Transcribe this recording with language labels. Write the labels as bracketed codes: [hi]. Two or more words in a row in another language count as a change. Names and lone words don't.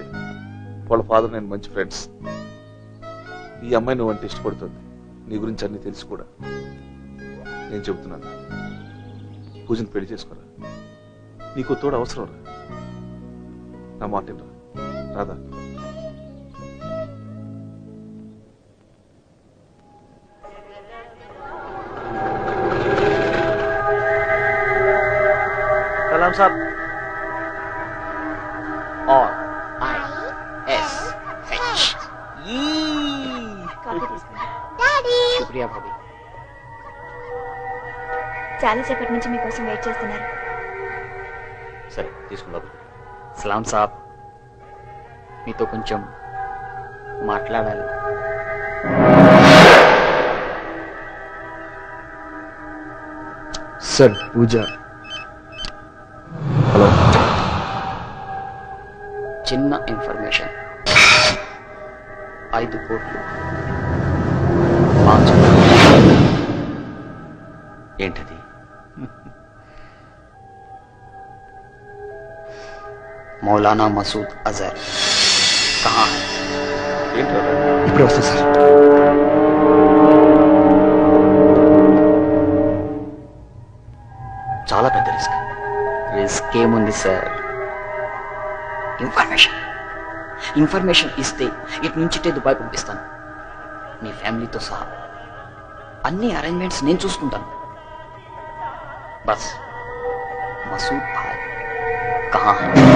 [te] వాళ్ళ ఫాదర్ నేను మంచి ఫ్రెండ్స్. ఈ అమ్మాయి నువ్వు అంటే ఇష్టపడుతుంది. నీ గురించి అన్ని తెలుసు కూడా. నేను చెబుతున్నాను, పూజను పెళ్లి చేసుకోరా. నీకు తోడు అవసరం రా. నా మాట రాదా? [hi] सलाम साहब और ISH शुक्रिया भाभी. [te] చాలా సేపటి నుంచి మీకోసం వెయిట్ చేస్తున్నారు. సరే తీసుకుందాం. [hi] सलाम साब, [te] మీతో కొంచెం మాట్లాడాలి. సార్ పూజ. హలో. చిన్న ఇన్ఫర్మేషన్. 5 కోట్లు. ఏంటది? [hi] मौलाना मसूद अजहर कहाँ है? [te] ఇప్పుడే వస్తా సర్. చాలా పెద్ద రిస్క్ ఏముంది సార్? ఇన్ఫర్మేషన్ ఇస్తే ఇటు నుంచి దుబాయ్ పంపిస్తాను, మీ ఫ్యామిలీతో సహా. అన్ని అరేంజ్మెంట్స్ నేను చూసుకుంటాను. [hi] बस मसूद भाई कहाँ है?